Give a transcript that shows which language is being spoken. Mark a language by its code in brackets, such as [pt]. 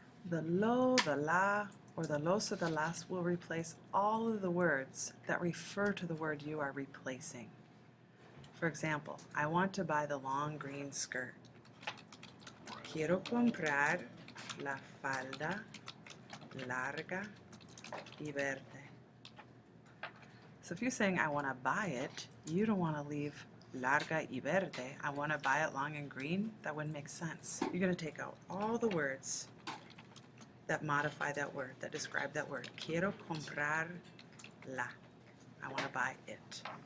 [en] The lo, the la, or the los or the las will replace all of the words that refer to the word you are replacing. For example, I want to buy the long green skirt. [es] Quiero comprar la falda larga y verde. [en] So if you're saying I want to buy it, you don't want to leave [es] larga y verde. [en] I want to buy it long and green. That wouldn't make sense. You're going to take out all the words that modify that word, that describe that word. [es] Quiero comprar la. [en] I want to buy it.